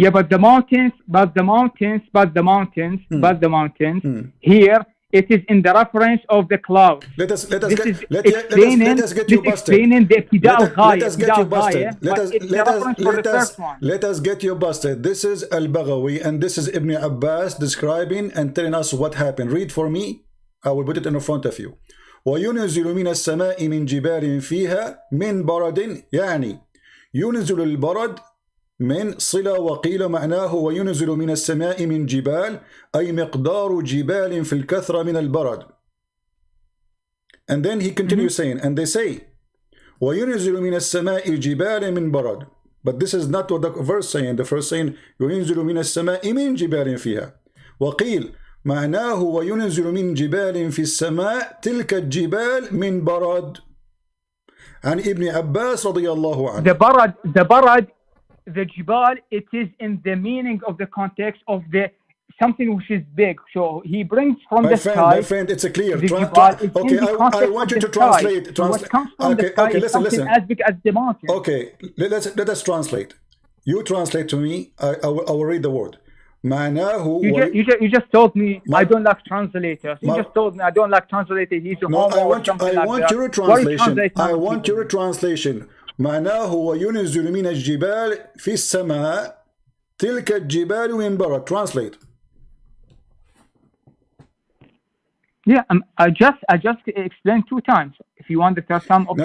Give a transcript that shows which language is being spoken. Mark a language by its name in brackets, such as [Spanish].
[English] Yeah, but the mountains here, it is in the reference of the cloud. Let us get you busted. Let us get you busted. This is Al-Baghawi and this is Ibn Abbas describing and telling us what happened. Read for me. I will put it in front of you. [Arabic] وَيُنْزِلُ مِنَ السَّمَاءِ مِنْ جِبَالٍ فِيهَا مِنْ بَرَدٍ يعني ينزل البرد من صلة وقيل معناه وينزل من السماء من جبال أي مقدار جبال في الكثرة من البرد. [English] And then he continues saying, and they say [Arabic] وينزل من السماء جبال من برد. [English] But this is not what the verse saying. The verse saying [Arabic] ينزل من السماء من جبال فيها. وقيل معناه وينزل من جبال في السماء تلك الجبال من برد. عن ابن عباس رضي الله عنه. [English] The barad, the jibal, it is in the meaning of the context of the something which is big. So he brings from the sky. My friend, it's a clear. Okay, I want you to translate. What comes from the sky is something as big as the mountain. Okay, let us translate. You translate to me. I will read the word. You just told me I don't like translators. You just told me I don't like translators. I want your translation. I want your translation. [Arabic] معناه وينزل من الجبال في السماء تلك الجبال من برد. [English] Translate. Yeah, I just explained 2 times. If you want the first time, okay.